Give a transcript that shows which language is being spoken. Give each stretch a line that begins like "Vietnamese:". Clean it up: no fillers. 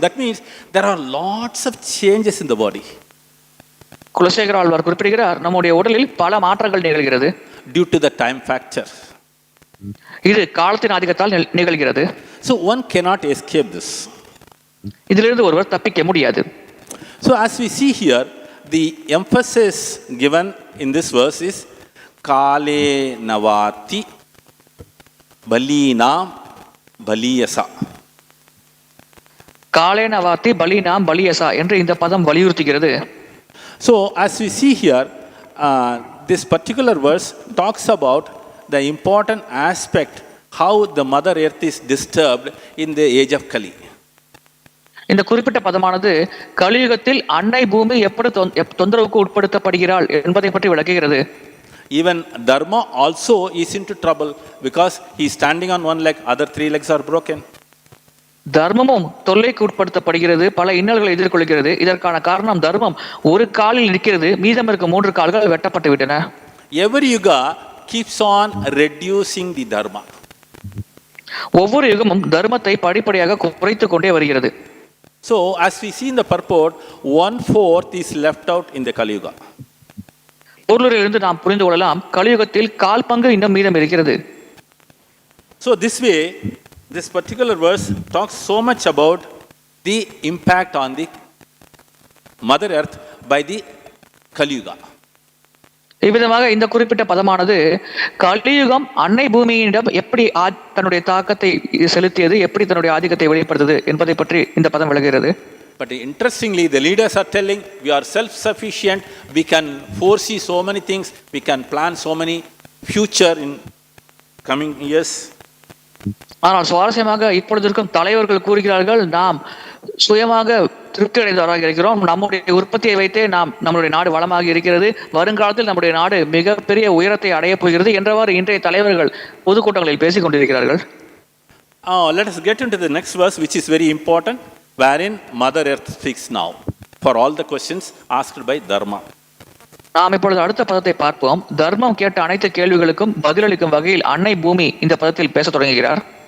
English: That means there are lots of changes in the body.
Tamil: Kulasekara Alvar குறிப்பிடுகிறார், நம்முடைய உடலில் பல மாற்றங்கள் நிகழ்கிறது.
English: Due to the time factor.
Tamil: இது காலத்தின் ஆதிக்கத்தால் நிகழ்கிறது.
English: So one cannot escape this.
Tamil: இதிலிருந்து ஒருவர் தப்பிக்க முடியாது.
English: So as we see here, the emphasis given in this verse is
Sanskrit: kālena balīnām balīyasā. kālena balīnām balīyasā
Tamil: என்று இந்த பதம் வலியுறுத்துகிறது.
English: So as we see here, this particular verse talks about the important aspect how the mother earth is disturbed in the age of Kali.
Tamil: இந்த குறிப்பிட்ட பதமானது கலியுகத்தில் அன்னை பூமி எப்படி தொந்தரவுக்கு உட்படுத்தப்படுகிறாள் என்பதை பற்றி விளக்குகிறது.
English: Even Dharma also is into trouble because he is standing on one leg, other three legs are broken.
Tamil: தர்மமும் தொல்லைக்கு உட்படுத்தப்படுகிறது, பல இன்னல்களை எதிர்கொள்கிறது. இதற்கான காரணம் தர்மம் ஒரு காலில் இருக்கிறது, மீதம் இருக்க 3 கால்கள் வெட்டப்பட்டு விட்டன.
English: Every yuga keeps on reducing the dharma.
Tamil: ஒவ்வொரு யுகமும் தர்மத்தை படிப்படியாக குறைத்து கொண்டே வருகிறது.
English: So as we see in the purport, 1/4 is left out in the Kali Yuga.
Tamil: பொருளிலிருந்து நாம் புரிந்து கொள்ளலாம், கலியுகத்தில் 1/4 பங்கு இன்னும் மீதம் இருக்கிறது.
English: So this way, this particular verse talks so much about the impact on the Mother Earth by the Kali Yuga.
Tamil: இவ்விதமாக இந்த குறிப்பிட்ட பதமானது கலியுகம் அன்னை பூமியிடம் எப்படி தன்னுடைய தாக்கத்தை செலுத்தியது, எப்படி தன்னுடைய ஆதிக்கத்தை வெளிப்படுத்தது என்பதை பற்றி இந்த பதம் விளக்குகிறது.
English: But interestingly, the leaders are telling we are self-sufficient, we can foresee so many things, we can plan so many future in coming years.
Tamil: ஆனால் சுவாரஸ்யமாக இப்பொழுது இருக்கும் தலைவர்கள் கூறுகிறார்கள், நாம் சுயமாக திருப்தி அடைந்தவராக இருக்கிறோம், நம்முடைய உற்பத்தியை வைத்தே நம்முடைய நாடு வளமாக இருக்கிறது, வருங்காலத்தில் நம்முடைய நாடு மிகப்பெரிய உயரத்தை அடைய போகிறது என்றவாறு இன்றைய தலைவர்கள் பொதுக்கூட்டங்களில் பேசிக் கொண்டிருக்கிறார்கள்.
English: Let us get into the next verse, which is very important, wherein Mother Earth speaks now for all the questions asked by Dharma.
Tamil: நாம் இப்பொழுது அடுத்த பதத்தை பார்ப்போம். தர்மம் கேட்ட அனைத்து கேள்விகளுக்கும் பதிலளிக்கும் வகையில் அன்னை பூமி இந்த பதத்தில் பேச தொடங்குகிறார்.